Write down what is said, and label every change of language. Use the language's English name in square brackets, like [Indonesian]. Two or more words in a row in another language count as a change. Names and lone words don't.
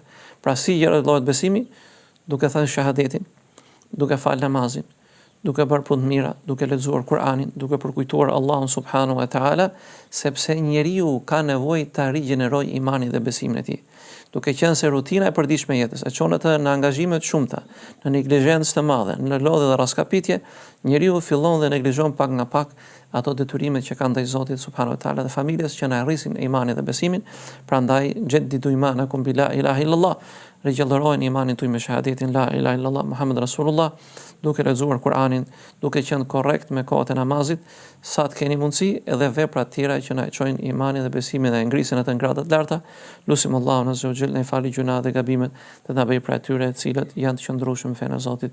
[Albanian] Pra si rigjallërohet besimi? Duke thënë shahadetin, duke fal namazin, duke bërë punë mira, duke lexuar Kur'anin, duke përkujtuar Allahun [Arabic] سبحانه وتعالى, [Albanian] sepse njeriu ka nevojë ta rigjenerojë imanin dhe besimin e tij. Duke qenë se rutina e përditshme e jetës e çon atë në angazhime të shumta, në neglizhencë të madhe, në lodhje dhe raskapitje, njeriu fillon dhe neglizhon pak nga pak ato detyrimet që ka ndaj Zotit [Arabic] سبحانه وتعالى [Albanian] dhe familjes që na rrisin imanin dhe besimin. Prandaj [Arabic] جددوا إيمانكم بلا إله إلا الله, [Albanian] rigjallërojeni imanin tuaj me shahadetin [Arabic] لا إله إلا الله محمد رسول الله, [Albanian] duke lexuar Kur'anin, duke qenë korrekt me kohët e namazit, sa të keni mundësi, edhe vepra të tjera që na çojnë imanin dhe besimin dhe ngrisin atë në grada të larta. Lutim Allahun [Arabic] عز وجل [Albanian] ne fali gjuna dhe gabimet, dhe na bëj për atyre të cilët janë të qëndrueshëm në fenë e Zotit.